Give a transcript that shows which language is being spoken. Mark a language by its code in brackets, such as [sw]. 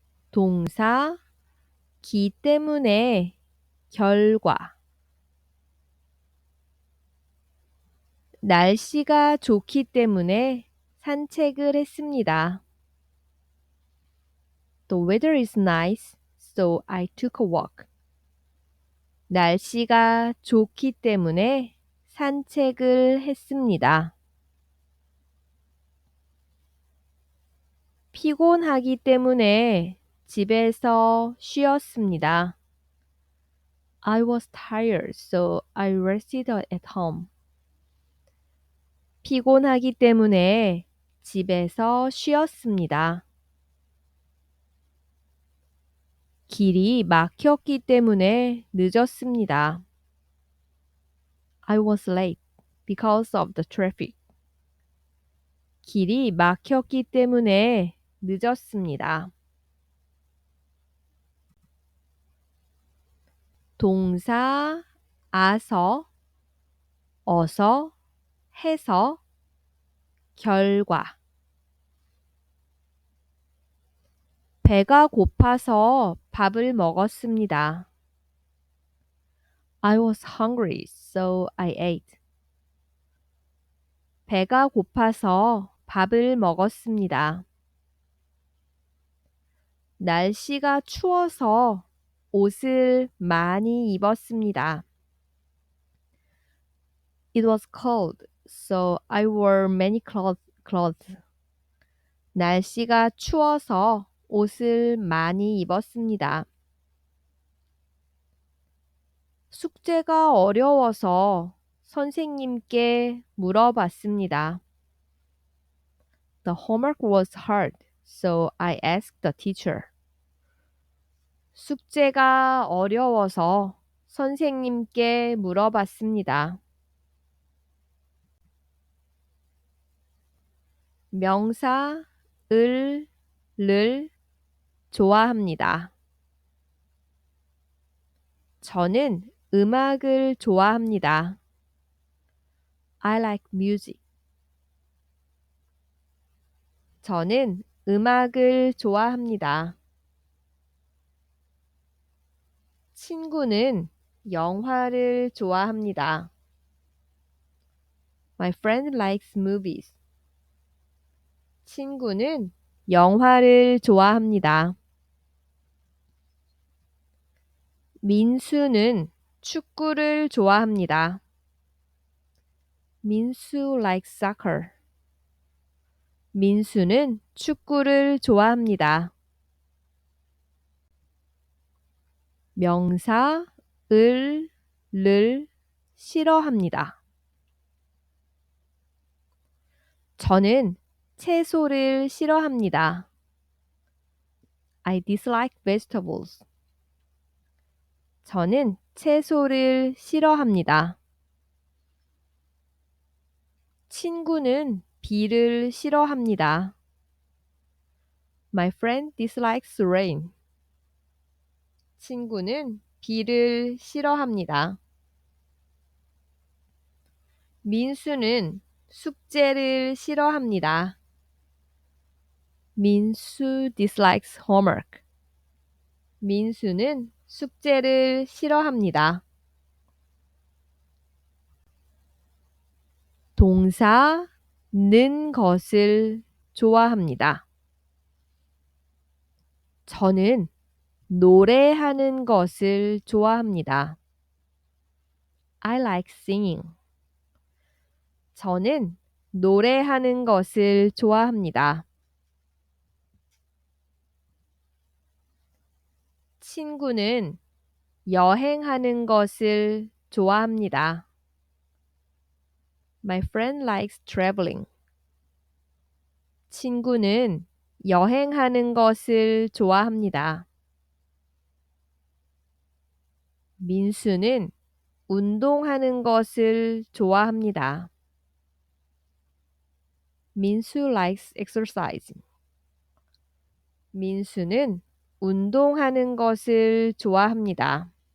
[ko] 동사 기 때문에 결과. 날씨가 좋기 때문에 산책을 했습니다. [en] The weather is nice, so I took a walk. [ko] 날씨가 좋기 때문에 산책을 했습니다. 피곤하기 때문에 집에서 쉬었습니다. [en] I was tired, so I rested at home. [ko] 피곤하기 때문에 집에서 쉬었습니다. 길이 막혔기 때문에 늦었습니다. [en] I was late because of the traffic. [ko] 길이 막혔기 때문에 늦었습니다. 동사 아서, 어서, 해서, 결과. 배가 고파서 밥을 먹었습니다. [en] I was hungry, so I ate. [ko] 배가 고파서 밥을 먹었습니다. 날씨가 추워서 옷을 많이 입었습니다. [en] It was cold, so I wore many clothes. [ko] 날씨가 추워서 옷을 많이 입었습니다. 숙제가 어려워서 선생님께 물어봤습니다. [en] The homework was hard, so I asked the teacher. [ko] 숙제가 어려워서 선생님께 물어봤습니다. 명사 을 좋아합니다. 저는 음악을 좋아합니다. [en] I like music. [ko] 저는 음악을 좋아합니다. 친구는 영화를 좋아합니다. [en] My friend likes movies. [ko] 친구는 영화를 좋아합니다. 민수는 축구를 좋아합니다. [en] 민수 likes soccer. [ko] 민수는 축구를 좋아합니다. 명사 을 싫어합니다. 저는 채소를 싫어합니다. [en] I dislike vegetables. [ko] 저는 채소를 싫어합니다. 친구는 비를 싫어합니다. [en] My friend dislikes rain. [ko] 친구는 비를 싫어합니다. 민수는 숙제를 싫어합니다. [en] 민수 dislikes homework. [ko] 민수는 숙제를 싫어합니다. 동사 는 것을 좋아합니다. 저는 노래하는 것을 좋아합니다. [en] I like singing. [ko] 저는 노래하는 것을 좋아합니다. 친구는 여행하는 것을 좋아합니다. [en] My friend likes traveling. [ko] 친구는 여행하는 것을 좋아합니다. 민수는 운동하는 것을 좋아합니다. [en] 민수 likes exercising. [ko] 민수는 운동하는 것을 좋아합니다.